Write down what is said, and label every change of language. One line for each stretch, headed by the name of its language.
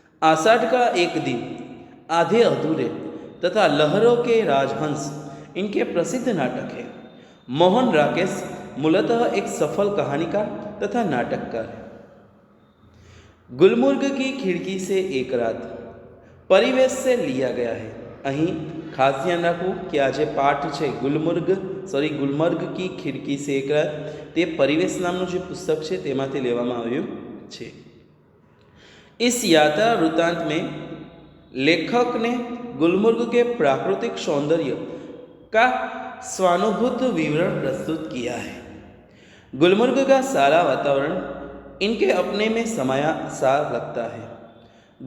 Hindi: आषाढ़ का एक दिन, आधे अधूरे तथा लहरों के राजहंस इनके प्रसिद्ध नाटक है। मोहन राकेश मूलतः एक सफल कहानीकार तथा नाटककार है। गुलमर्ग की खिड़की से एक रात परिवेश से लिया गया है।
Gujarati: અહીં ખાસ ધ્યાન રાખવું કે આ જે પાઠ છે ગુલમર્ગ કી ખિડકી સે એક રાત, તે પરિવેશ નામનું જે પુસ્તક છે તેમાંથી લેવામાં આવ્યું છે।
Hindi: इस यात्रा वृत्तांत में लेखक ने गुलमर्ग के प्राकृतिक सौंदर्य का स्वानुभूत विवरण प्रस्तुत किया है। गुलमर्ग का सारा वातावरण इनके अपने में समाया सा लगता है।